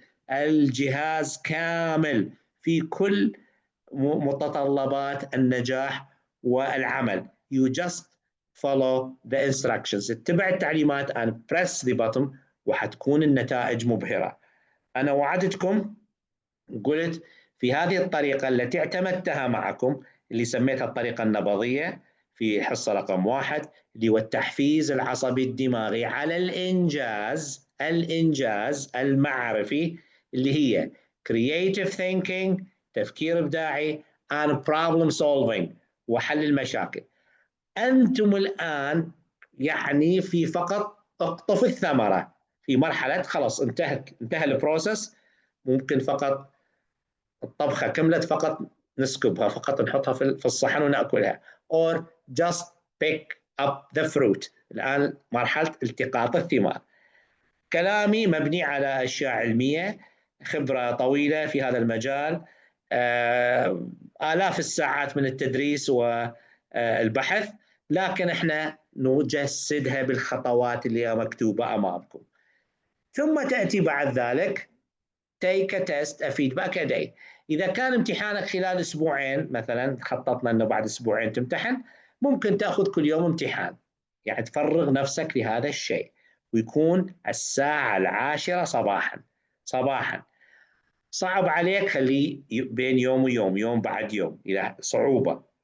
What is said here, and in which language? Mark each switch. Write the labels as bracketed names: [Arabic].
[Arabic] الجهاز كامل في كل متطلبات النجاح والعمل. [English] You just follow the instructions. [Arabic] اتبع التعليمات [English] and press the button [Arabic] وحتكون النتائج مبهرة. أنا وعدتكم، قلت في هذه الطريقة التي اعتمدتها معكم، اللي سميتها الطريقة النبضية في حصة رقم 1، اللي هو التحفيز العصبي الدماغي على الإنجاز المعرفي، اللي هي creative thinking، تفكير إبداعي، and problem solving، وحل المشاكل. أنتم الآن يعني في فقط اقطف الثمرة، في مرحلة خلاص انتهى البروسيس. ممكن فقط الطبخة كملت، فقط نسكبها، فقط نحطها في الصحن ونأكلها. [English] or just pick up the fruit. [Arabic] الآن مرحلة التقاط الثمار. كلامي مبني على أشياء علمية، خبرة طويلة في هذا المجال، آلاف الساعات من التدريس والبحث، لكن احنا نجسدها بالخطوات اللي مكتوبة أمامكم. ثم تأتي بعد ذلك [English] take a test a feedback a day. [Arabic] إذا كان امتحانك خلال أسبوعين مثلا، خططنا أنه بعد أسبوعين تمتحن، ممكن تأخذ كل يوم امتحان، يعني تفرغ نفسك لهذا الشيء، ويكون الساعة 10 صباحا. صعب عليك خليه بين يوم ويوم، يوم بعد يوم، إذا صعوبة.